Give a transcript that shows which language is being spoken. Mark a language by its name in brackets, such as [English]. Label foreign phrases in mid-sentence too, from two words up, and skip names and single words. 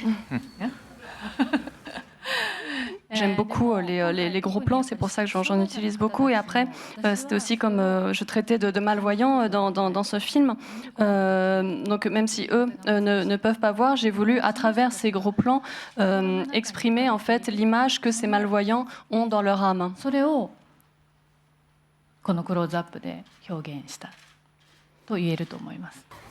[French] J'aime beaucoup les gros plans, c'est pour ça que j'en utilise beaucoup. Et après, c'était aussi comme je traitais de malvoyants dans ce film. Donc même si eux ne peuvent pas voir, j'ai voulu, à travers ces gros plans, exprimer en fait l'image que ces malvoyants ont dans leur âme. [Japanese] それをこのクローズアップで表現したと言えると思います。